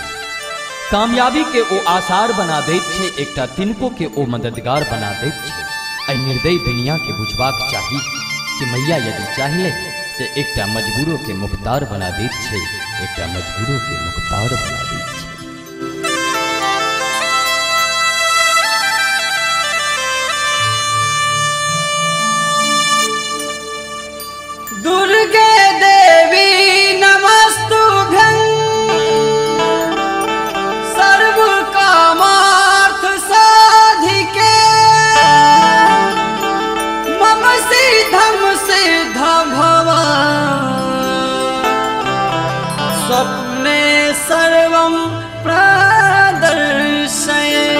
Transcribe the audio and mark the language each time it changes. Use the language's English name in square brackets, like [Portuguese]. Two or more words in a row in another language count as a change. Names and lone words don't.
[Maithili] कामयाबी के ओ आसार बना दैत छै, एकटा तिनको के ओ मददगार बना दैत छै। एहि निर्दयी दुनिया के बुझबाक चाही कि मैया यदि चाहिले तो एकटा मजबूरों के मुख्तार बना दैत छै, एकटा मजबूरों के मुख्तार बना दैत छै। [Sanskrit] दुर्गे देवी नमस्तुभ्यं सर्व कामार्थ साधिके मम सिद्धं सिद्धं भव स्वप्ने सर्वं प्रदर्शय।